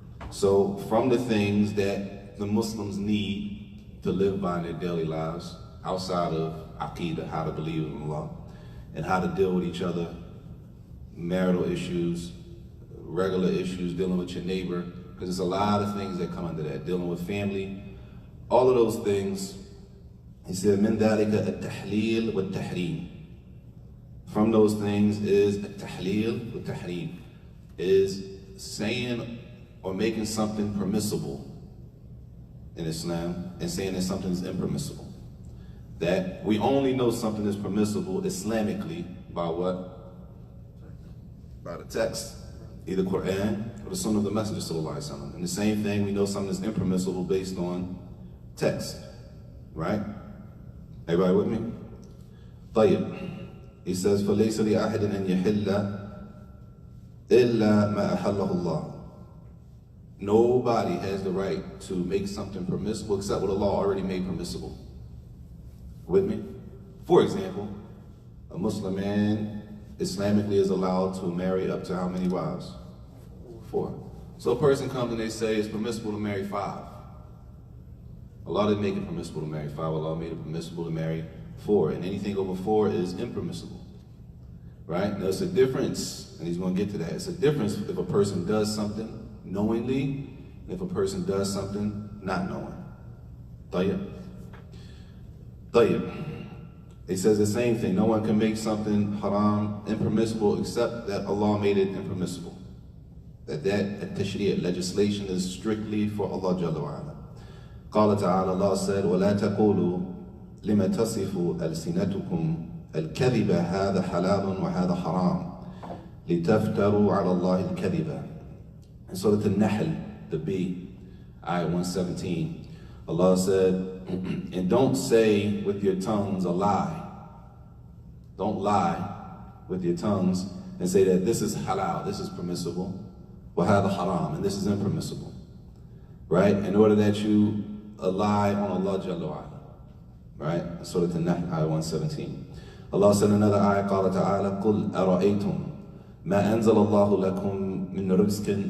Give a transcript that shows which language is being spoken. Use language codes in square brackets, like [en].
[en] So from the things that the Muslims need to live by in their daily lives, outside of Aqidah, how to believe in Allah, and how to deal with each other, marital issues, regular issues, dealing with your neighbor, because there's a lot of things that come under that, dealing with family, all of those things. He said, [ar] مِن ذَلِكَ التَّحْلِيل وَالتَّحْرِيم. [en] From those things is [ar] التَّحْلِيل وَالتَّحْرِيم, [en] is saying or making something permissible in Islam and saying that something is impermissible. That we only know something is permissible Islamically by what? By the text, either Quran or the Sunnah of the Messenger sallallahu alaihi wasallam. And the same thing, we know something is impermissible based on text, right? Everybody with me? طيب. He says, [ar] فَلَيْسَ لِأَحَدٍ أَنْ يَحِلَّ إِلَّا مَا أَحَلَّهُ اللَّهُ. [en] Nobody has the right to make something permissible except what Allah already made permissible. With me? For example, a Muslim man Islamically is allowed to marry up to how many wives? 4. So a person comes and they say it's permissible to marry 5. Allah didn't make it permissible to marry 5. Allah made it permissible to marry 4. And anything over 4 is impermissible. Right? Now it's a difference, and he's going to get to that. It's a difference if a person does something knowingly, and if a person does something not knowing. Tayyib. He says the same thing. No one can make something haram impermissible except that Allah made it impermissible. That tashri', legislation, is strictly for Allah Jalla wa'ala. [ar] قال تعالى, [en] Allah said, [ar] وَلَا تَقُولُوا لِمَ تَصِفُوا أَلْسِنَتُكُمْ الكذب هذا حلال وهذا حرام لتفتروا على الله الكذب. [en] And so the Nahl, the B, ayah 117, Allah said, and don't say with your tongues a lie. Don't lie with your tongues and say that this is halal, this is permissible, [ar] وهذا [en] haram, and this is impermissible. Right? In order that you lie on Allah Jalla wa'ala. Right? Surah An-Nahl, ayah 117. Allah said in another ayah, [ar] قال تعالى, قُلْ أَرَأَيْتُمْ مَا أَنزَلَ اللَّهُ لَكُمْ مِنْ رِزْقٍ